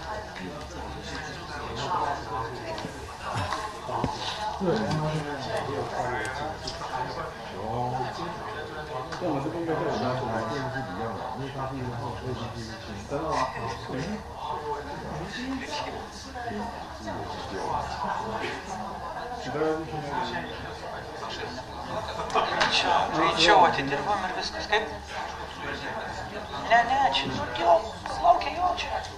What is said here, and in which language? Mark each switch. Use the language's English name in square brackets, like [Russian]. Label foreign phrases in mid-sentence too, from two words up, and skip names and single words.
[Chinese] 对，哦，跟我们这边跟我们电视是一样的，因为 [Lithuanian] Greičiau atidirbam ir viskas kaip? Ne, čia, jau, laukia jo čia.